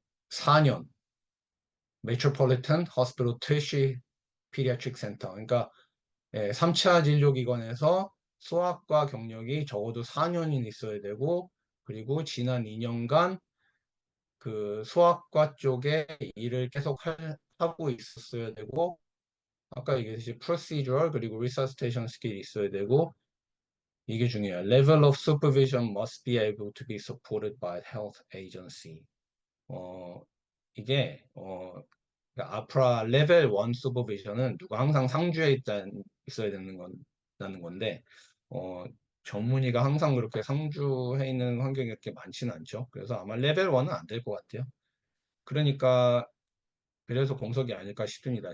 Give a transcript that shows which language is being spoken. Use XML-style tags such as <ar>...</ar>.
<ko>4년 Metropolitan Hospital Tertiary Pediatric Center, 그러니까 3차 진료기관에서 소아과 경력이 적어도 4년은 있어야 되고, 그리고 지난 2년간 그 소아과 쪽에 일을 계속 하고 있었어야 되고, 아까 얘기했듯이 procedural 그리고 resuscitation 스킬이 있어야 되고, 이게 중요해요.</ko> <en>Level of supervision must be able to be supported by health agency.</en> <ko>어, 이게 그러니까 아프라 레벨 1 슈퍼비전은 누가 항상 상주에 있어야 되는 건데, 어, 전문의가 항상 그렇게 상주해 있는 환경이 그렇게 많지는 않죠. 그래서 아마 레벨 1은 안 될 것 같아요. 그러니까 그래서 공석이 아닐까 싶습니다.</ko>